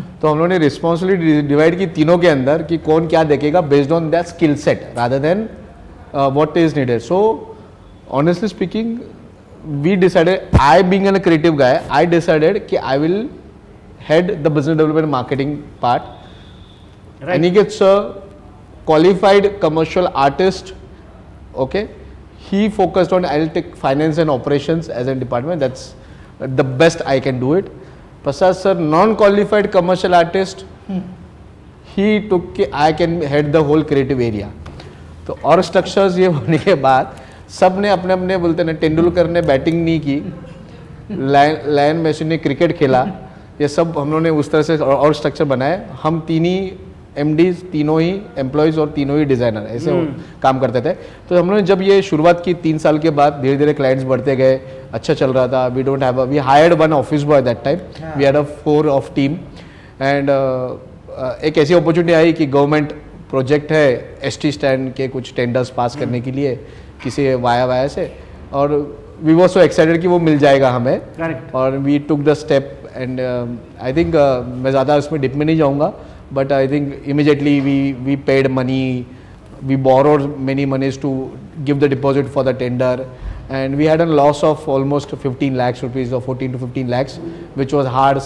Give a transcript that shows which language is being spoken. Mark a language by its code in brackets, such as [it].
[hi] तो हम लोगों ने रिस्पॉन्सिबिलिटी डिवाइड की तीनों के अंदर कि कौन क्या देखेगा [en] Based on that skill set rather than what is needed. So honestly speaking we decided, I being an creative guy, I decided [hi] कि [en] I will head the business development marketing part. Aniket sir, qualified commercial artist, okay. He focused on, I'll take finance and operations as a department, that's the best I can do it. Prasad sir, non-qualified commercial artist, he took, I can head the whole creative area. [hi] तो और structures ये होने के बाद सब ने अपने अपने बोलते ना, तेंदुलकर ने बैटिंग नहीं की, लायन मेसी ने क्रिकेट खेला, ये सब हम लोगों ने उस तरह से और स्ट्रक्चर बनाए. हम 3 ही MDs, तीनों ही एम्प्लॉयज़ और तीनों ही डिज़ाइनर ऐसे काम करते थे. तो हम लोगों ने जब ये शुरुआत की 3 साल के बाद धीरे धीरे क्लाइंट्स बढ़ते गए, अच्छा चल रहा था. [en] we don't have, we hired 1 office boy that time, we had a 4 of team, [hi] and एक ऐसी अपॉर्चुनिटी आई कि गवर्नमेंट प्रोजेक्ट है ST स्टैंड के कुछ टेंडर्स पास करने के लिए किसी वाया से, और [en] we were so excited [hi] कि वो मिल जाएगा हमें. [en] Correct. और we took the step, and I think [hi] मैं ज़्यादा उसमें डिप में नहीं जाऊँगा, [en] but I think immediately we paid money, we borrowed many monies to give the deposit for the tender, and we had a loss of almost 15 lakhs rupees, or 14 to 15 lakhs, which was hard.